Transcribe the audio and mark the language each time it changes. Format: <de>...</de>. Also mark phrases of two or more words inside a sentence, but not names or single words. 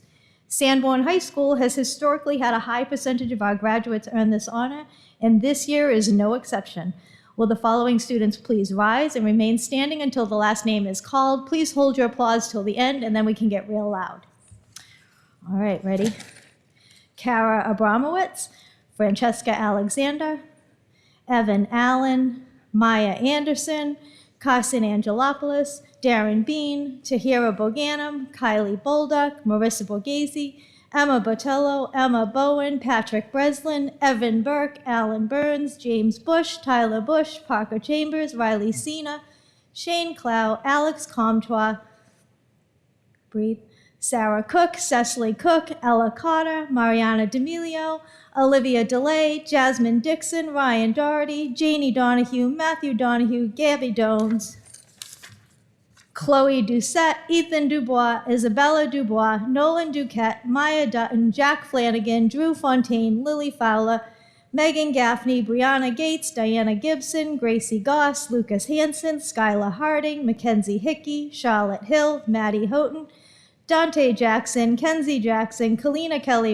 <en>Sanborn High School has historically had a high percentage of our graduates earn this honor, and this year is no exception. Will the following students please rise and remain standing until the last name is called? Please hold your applause till the end, and then we can get real loud. All right, ready? Kara Abramowitz, Francesca Alexander, Evan Allen, Maya Anderson, Carson Angelopoulos, Darren Bean, Tahira Boganum, Kylie Bolduck, Marissa Borghese, Emma Botello, Emma Bowen, Patrick Breslin, Evan Burke, Alan Burns, James Bush, Tyler Bush, Parker Chambers, Riley Sena, Shane Clow, Alex Comtois, breathe, Sarah Cook, Cecily Cook, Ella Cotter, Mariana D'Amelio, Olivia DeLay, Jasmine Dixon, Ryan Doherty, Janie Donahue, Matthew Donahue, Gabby Dones, Chloe Doucette, Ethan Dubois, Isabella Dubois, Nolan Duquette, Maya Dutton, Jack Flanagan, Drew Fontaine, Lily Fowler, Megan Gaffney, Brianna Gates, Diana Gibson, Gracie Goss, Lucas Hansen, Skylar Harding, Mackenzie Hickey, Charlotte Hill, Maddie Houghton, Dante Jackson, Kenzie Jackson, Kalina Kelly</en>